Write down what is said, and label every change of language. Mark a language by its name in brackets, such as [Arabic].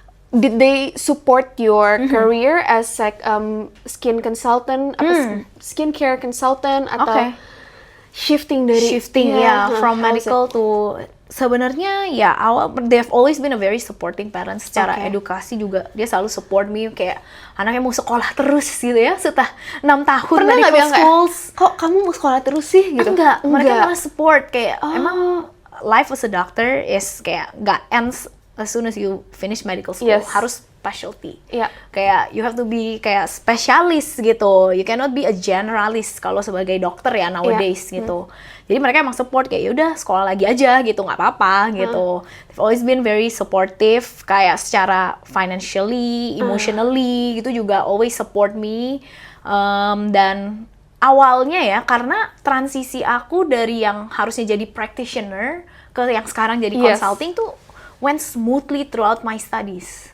[English] Did they support your career as like skin consultant, skincare consultant atau [Indonesian] Oke. [English] shifting dari Shifting how's from medical to sebenarnya ya awal they've always been a very supporting parents secara [Indonesian] Oke. edukasi juga, dia selalu support me kayak anaknya mau sekolah terus gitu ya setelah 6 tahun Pernah nggak bilang kayak, [English] schools. [Indonesian] kok kamu mau sekolah terus sih gitu? Enggak, mereka malah support kayak Oh. emang [English] life as a doctor is [Indonesian] kayak nggak [English] ends as soon as you finish medical school. Yes. [Indonesian] Harus specialty. Iya. [English] Kayak you have to be kayak spesialis gitu. You cannot be a generalist [Indonesian] kalau sebagai dokter ya [English] nowadays gitu. [Indonesian] Jadi mereka emang support kayak yaudah sekolah lagi aja gitu, nggak apa-apa gitu. [English] They've always been very supportive [Indonesian] kayak secara [English] financially, emotionally gitu juga always support me. [Indonesian] Dan awalnya ya karena transisi aku dari yang harusnya jadi practitioner ke yang sekarang jadi [English] Yes. consulting tuh went smoothly throughout my studies.